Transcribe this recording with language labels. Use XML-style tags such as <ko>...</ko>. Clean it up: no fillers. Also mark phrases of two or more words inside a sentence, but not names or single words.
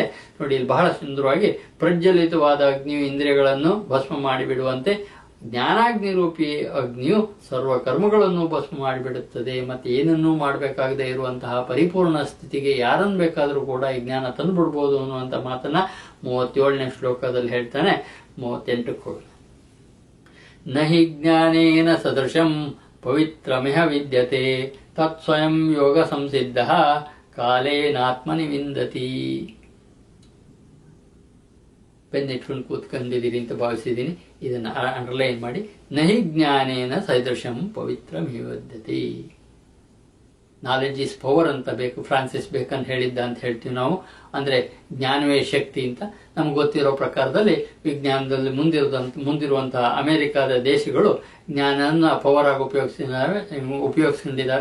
<kn>ನೋಡಿ, ಇಲ್ಲಿ ಬಹಳ ಸುಂದರವಾಗಿ ಪ್ರಜ್ವಲಿತವಾದ ಅಗ್ನಿಯು ಇಂದ್ರಿಯಗಳನ್ನು ಭಸ್ಮ ಮಾಡಿಬಿಡುವಂತೆ ಜ್ಞಾನಾಗ್ನಿ ರೂಪಿ ಅಗ್ನಿಯು ಸರ್ವ ಕರ್ಮಗಳನ್ನು ಭಸ್ಮ ಮಾಡಿಬಿಡುತ್ತದೆ. ಮತ್ತೆ ಏನನ್ನೂ ಮಾಡಬೇಕಾಗದೆ ಇರುವಂತಹ ಪರಿಪೂರ್ಣ ಸ್ಥಿತಿಗೆ ಯಾರನ್ನು ಬೇಕಾದರೂ ಕೂಡ ಈ ಜ್ಞಾನ ತಂದುಬಿಡ್ಬೋದು ಅನ್ನುವಂಥ ಮಾತನ್ನ 37ನೇ ಶ್ಲೋಕದಲ್ಲಿ ಹೇಳ್ತಾನೆ. 38ಕ್ಕೆ ಹೋಗೋಣ.</kn> <sa>ನಹಿ ಜ್ಞಾನೇನ ಸದೃಶಂ ಪವಿತ್ರಮಿಹ ವಿದ್ಯತೆ ತತ್ ಸ್ವಯಂ ಯೋಗ ಸಂಸಿದ್ಧ ಕಾಲೇನಾತ್ಮನಿ ವಿಂದತಿ.</sa> <kn>ಬೆನ್ನಿಟ್ಕೊಂಡು ಕೂತ್ಕೊಂಡಿದ್ದೀರಿ ಅಂತ ಭಾವಿಸಿದ್ದೀನಿ. ಇದನ್ನ ಅಂಡರ್ಲೈನ್ ಮಾಡಿ.</kn> <sa>ನಹಿ ಜ್ಞಾನೇನ ಸದೃಶಂ ಪವಿತ್ರಮಿಹ ವಿದ್ಯತೆ.</sa> <en>knowledge is power</en> <kn>ಅಂತ ಬೇಕು, ಫ್ರಾನ್ಸಿಸ್ ಬೇಕನ್ ಹೇಳಿದ್ದ ಅಂತ ಹೇಳ್ತೀವಿ ನಾವು. ಅಂದ್ರೆ ಜ್ಞಾನವೇ ಶಕ್ತಿ ಅಂತ. ನಮ್ಗೆ ಗೊತ್ತಿರೋ ಪ್ರಕಾರದಲ್ಲಿ ವಿಜ್ಞಾನದಲ್ಲಿ ಮುಂದಿರುವಂತಹ ಅಮೆರಿಕದ ದೇಶಗಳು ಜ್ಞಾನನ ಪವರ್ ಆಗಿ ಉಪಯೋಗಿಸ್ಕೊಂಡಿದ್ದಾರೆ.</kn>